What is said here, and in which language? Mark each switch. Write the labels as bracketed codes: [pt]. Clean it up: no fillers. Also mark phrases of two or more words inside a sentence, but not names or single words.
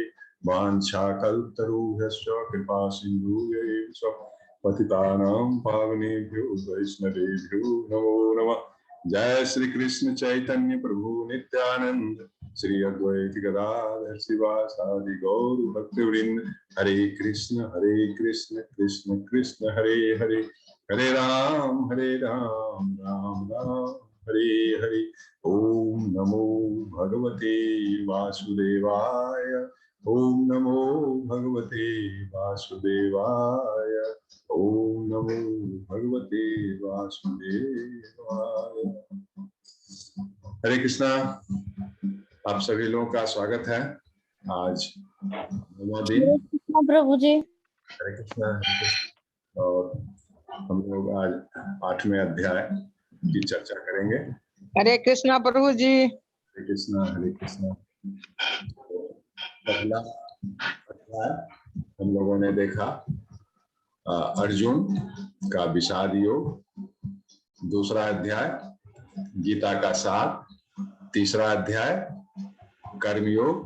[sa] वाञ्छाकल्पतरुभ्यश्च कृपा सिन्धुभ्यैव पतितानां पावनेभ्यो वैष्णवेभ्यो नमो नमः। जय श्री कृष्ण चैतन्य प्रभु नित्यानंद श्री अद्वैत गदाधर शिवासादि गौर भक्तवृंद। हरे कृष्ण कृष्ण कृष्ण हरे हरे, हरे राम राम राम हरे हरे। ओम नमो भगवते वासुदेवाय, ओम नमो भगवते वासुदेवाय, ओम नमो भगवते वासुदेवाय। [hi] हरे कृष्णा। आप सभी लोगों का स्वागत है। आज नौवां दिन। प्रभु जी। हरे कृष्णा। और हम लोग आज 8वें अध्याय की चर्चा करेंगे। हरे कृष्णा प्रभु जी। हरे कृष्णा हरे कृष्णा। पहला अध्याय हम लोगों ने देखा अर्जुन का विषाद योग। दूसरा अध्याय गीता का सार। तीसरा अध्याय कर्म योग।